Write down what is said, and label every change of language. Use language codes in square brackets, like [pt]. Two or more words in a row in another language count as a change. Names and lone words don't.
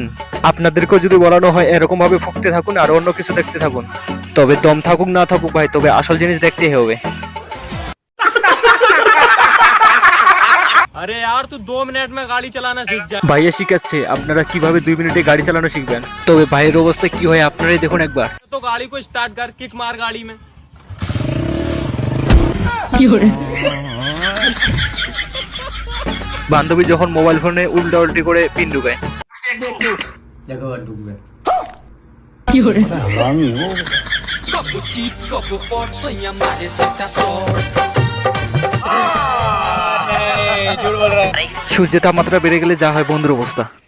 [bn] আপনাদেরকেও যদি বলানো হয় এরকম ভাবে ফুকতে থাকুন আর অন্য কিছু দেখতে থাকুন, তবে দম থাকুক না থাকুক ভাই, তবে আসল জিনিস দেখতেই হবে। [hi] अरे यार तू 2 मिनट में गाड़ी चलाना सीख जा। [bn] ভাইয়া শিখাচ্ছে আপনারা কিভাবে 2 মিনিটে গাড়ি চালানো শিখবেন, তবে ভাইয়ের অবস্থা কি হয় আপনারাই দেখুন একবার। [hi] तो गाड़ी को स्टार्ट कर, किक मार गाड़ी में। [bn] বান্ধবী যখন মোবাইল ফোনে উল্টা উল্টি করে পিন ঢুকায়। সূর্যের তাপমাত্রা বেড়ে গেলে যা হয় বন্ধুর অবস্থা।